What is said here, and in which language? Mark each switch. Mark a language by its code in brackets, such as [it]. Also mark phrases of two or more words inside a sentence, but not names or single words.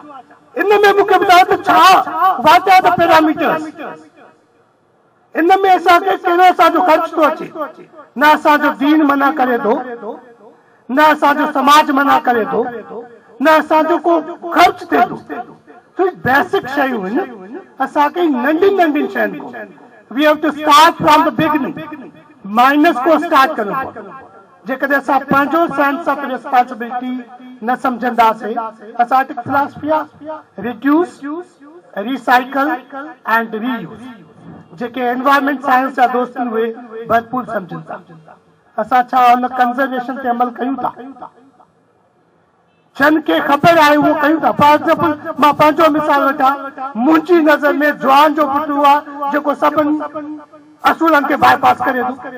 [sd] इन में मूंखे ॿुधायो त छा वाटिया त पैरामीटर्स, इन में असांखे कहिड़ो असांजो ख़र्च थो अचे? न असांजो दीन मना करे थो, न असांजो समाज मना करे थो, न असांजो को ख़र्च थिए थो। बेसिक शयूं आहिनि, असांखे नंढी नंढी शयुनि को [en] we have to start from the beginning, [sd] माइनस को स्टार्ट करणो पवंदो। जेकॾहिं असां पंहिंजो [en] sense of responsibility [sd] न सम्झंदासीं, असां वटि फिलॉसफी आहे [en] reduce, recycle and reuse. [sd] जेके [en] environment science [sd] जा दोस्त आहिनि उहे भरपूर सम्झनि था। असां छा हुन कंजर्वेशन ते अमल कयूं था? जन खे ख़बर आहे उहो कयूं था। [en] for example [sd] मां पंहिंजो मिसाल वठां, मुंहिंजी नज़र में जवान जो पुटु आहे जेको सभिनी असूलनि खे बाईपास करे थो।